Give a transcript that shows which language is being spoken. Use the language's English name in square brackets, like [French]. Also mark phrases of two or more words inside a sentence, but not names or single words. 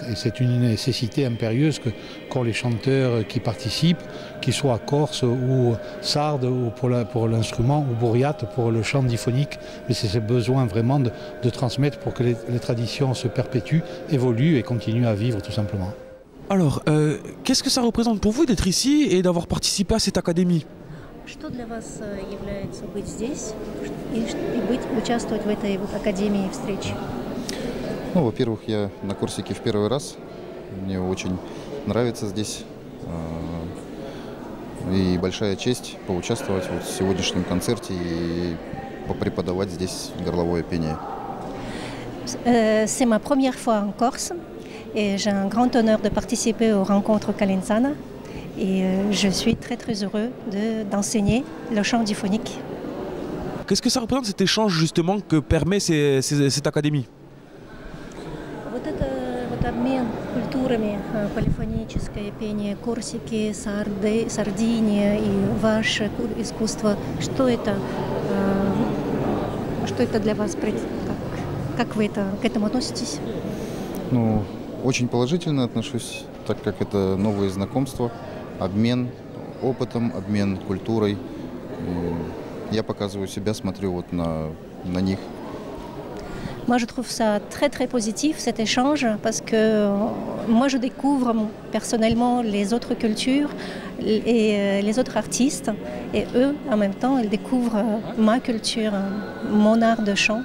[French] Et c'est une nécessité impérieuse qu'ont les chanteurs qui participent, qu'ils soient corse ou sarde ou pour l'instrument ou bouriate pour le chant diphonique. Mais c'est ce besoin vraiment de transmettre pour que les traditions se perpétuent, évoluent et continuent à vivre tout simplement. Alors, qu'est-ce que ça représente pour vous d'être ici et d'avoir participé à cette académie? [Russian] Что для вас является быть здесь и участвовать в этой вот академии встреч? Ну, во-первых, я на Корсике в первый раз. Мне очень нравится здесь. И большая честь поучаствовать вот в сегодняшнем концерте и попреподавать здесь горловое пение. [French] C'est ma première fois en Corse. Et j'ai un grand honneur de participer aux rencontres Calenzana et je suis très heureux d'enseigner le chant diphonique. Qu'est-ce que ça représente cet échange justement que permet cette académie? [Russian] Вот это вот обмен культурами, полифоническое пение Корсики, Сардиния и ваше искусство. Что это для вас? Как вы к этому относитесь? Ну, очень положительно отношусь, так как это новые знакомства, обмен опытом, обмен культурой. Я показываю себя, смотрю вот на них. [French] Moi, je trouve ça très positif, cet échange, parce que moi, je découvre personnellement les autres cultures et les autres artistes. Et eux, en même temps, ils découvrent ma culture, mon art de chant.